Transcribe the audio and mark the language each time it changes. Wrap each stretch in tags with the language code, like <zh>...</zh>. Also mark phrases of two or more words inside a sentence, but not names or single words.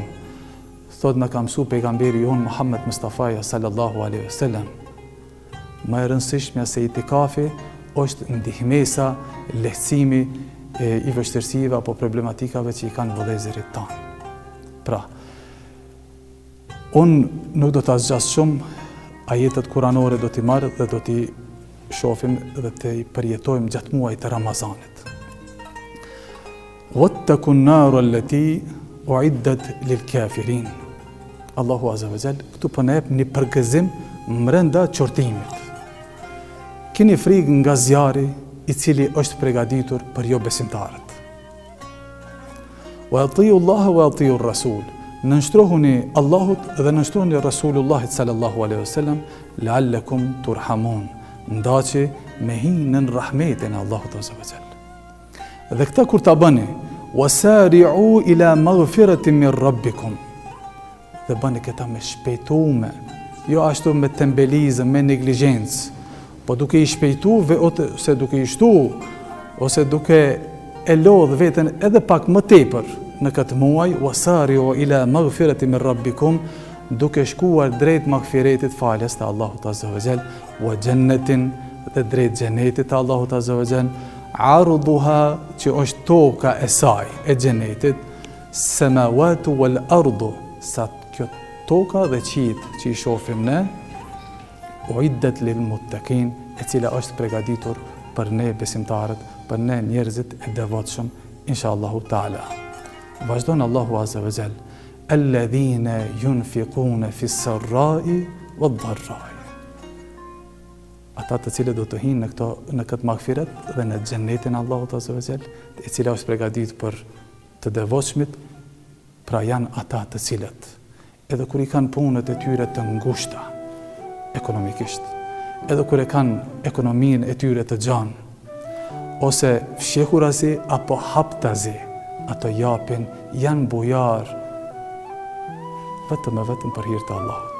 <sq>Thot, në ka mësu pejgamberi jon Muhammed Mustafa</sq> <ar>صلى الله عليه وسلم,</ar> <sq>më e rëndësishmja se itikafi është ndihmesa, lehtësimi i vështirësive apo problematikave që i kanë vëllezërit tanë. Pra, unë nuk do të zgjas shumë, ajetet kuranore do t'i marrë dhe do t'i shohim dhe t'i përjetojmë gjatë muajit të Ramazanit.</sq> <ar>واتقوا النار التي أعدت للكافرين.</ar> <sq>Allahu</sq> <ar>عز وجل</ar> <sq>këtu po na jep një përgëzim brenda qortimit. Keni frikë nga zjarri i cili është përgatitur për jo besimtarët.</sq> <ar>وأطيعوا الله وأطيعوا الرسول.</ar> <sq>Nënshtrohuni Allahut dhe nënshtrohuni Rasulullahit</sq> <ar>صلى الله عليه وسلم لعلكم ترحمون.</ar> <sq>Ndaçi me hinën rahmetin e Allahut</sq> <ar>عز وجل.</ar> <sq>Dhe këta kur ta bëni,</sq> <ar>وسارعوا إلى مغفرة من ربكم.</ar> <sq>Dhe bëni këta me shpejtume, jo ashtu me tembelizëm, me neglizhencë, po duke i shpejtu ose duke i shtu, ose duke e lodh veten edhe pak më tepër në këtë muaj,</sq> <ar>وسارعوا إلى مغفرة من ربكم,</ar> <sq>duke shkuar drejt magfiretit, faljes të Allahut</sq> <ar>عز وجل, وجنة,</ar> <sq>dhe drejt xhenetit të Allahut</sq> <ar>عز وجل,</ar> <sq>ardhuha, që është toka e saj, e xhenetit,</sq> <ar>السماوات والأرض,</ar> <sq>sa kjo toka dhe qitë që i shohim ne,</sq> <ar>أعدت للمتقين,</ar> <sq>e cila është përgatitur për ne besimtarët, për ne njerëzit e devotshëm,</sq> <ar>إن شاء الله تعالى.</ar> <sq>Vazhdon Allahu</sq> <ar>عز وجل, الذين ينفقون في السراء والضراء.</ar> <sq>Ata të cilët do të hinë në këtë magfiret dhe në xhenetin e Allahut</sq> <ar>عز وجل,</ar> <sq>e cila është përgatitur për të devotshmit, pra janë ata të cilët edhe kur i kanë punët e tyre të ngushta ekonomikisht, edhe kur e kanë ekonominë e tyre të gjanë, ose fshehurazi apo haptazi, ato japin, janë bujar vetëm për hir të Allahut.</sq>